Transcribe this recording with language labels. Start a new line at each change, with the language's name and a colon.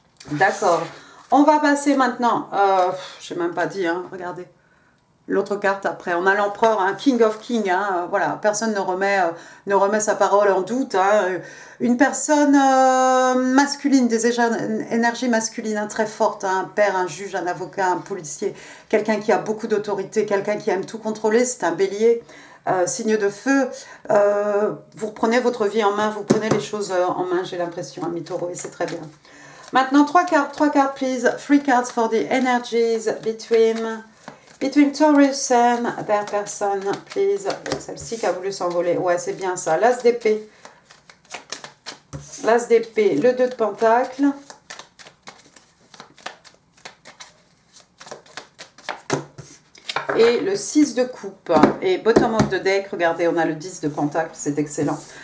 French: D'accord, on va passer maintenant, je n'ai même pas dit, hein, regardez, l'autre carte après, on a l'empereur, un
English: King of King,
French: hein, voilà, personne ne remet sa parole en doute, hein, une personne masculine, des énergies masculines hein, très fortes, hein, un père, un juge, un avocat, un policier, quelqu'un qui a beaucoup d'autorité, quelqu'un qui aime tout contrôler, c'est un bélier, signe de feu, vous reprenez votre vie en main, vous prenez les choses en main, j'ai l'impression, amis taureaux, et c'est très bien. Maintenant, trois cartes,
English: please, 3 cards for the energies between Between Taurus and their person, please.
French: Celle-ci qui a voulu s'envoler. Ouais, c'est bien ça. L'As d'épée. L'As d'épée. Le 2 de Pentacle. Et le 6 de coupe. Et
English: bottom of the deck,
French: regardez, on a le 10 de Pentacle. C'est excellent.